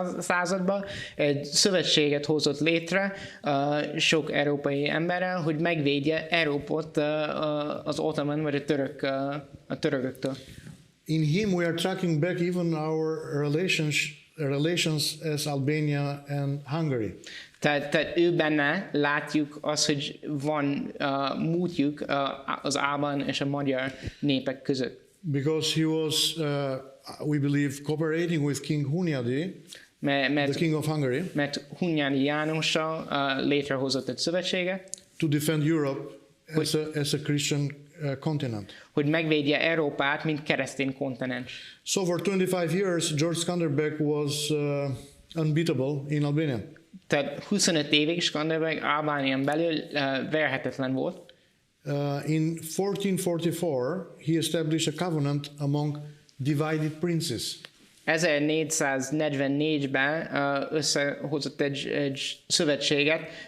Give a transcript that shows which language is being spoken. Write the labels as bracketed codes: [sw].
[hu] században egy szövetséget hozott létre sok európai emberrel, hogy megvédje Európát az ottoman vagy a törököktől. [en] In him we are tracking back even our relations as Albania and Hungary. [hu] Tehát ő benne látjuk azt, hogy van múltjuk az albán és a magyar népek között. [en] Because he was, we believe, cooperating with King Hunyadi, the king of Hungary, [hu] mert Hunyadi Jánossal létrehozott egy szövetséget, [en] to defend Europe as a Christian continent. [hu] Hogy megvédje Európát, mint keresztény kontinens. [en] So for 25 years, George Skanderbeg was unbeatable in Albania. [hu] Tehát 25 évig Skanderbeg Albánián belül verhetetlen volt. [en] In 1444, he established a covenant among divided princes. [hu] 1444-ben összehozott egy szövetséget,